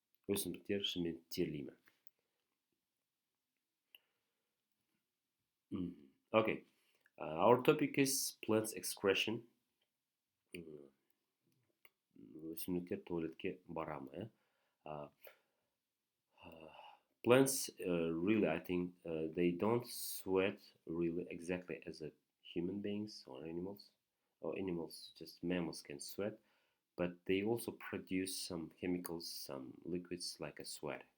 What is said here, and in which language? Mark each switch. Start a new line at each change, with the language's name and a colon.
Kazakh: Өсімдіктер шынымен терли ме?
English: Okay, our topic is plants excretion.
Kazakh: Өсімдіктер туалетке бара ма?
English: Uh, Plants really, I think, they don't sweat really exactly as a human beings or animals. Or animals, just mammals can sweat, but they also produce some chemicals, some liquids like a sweat.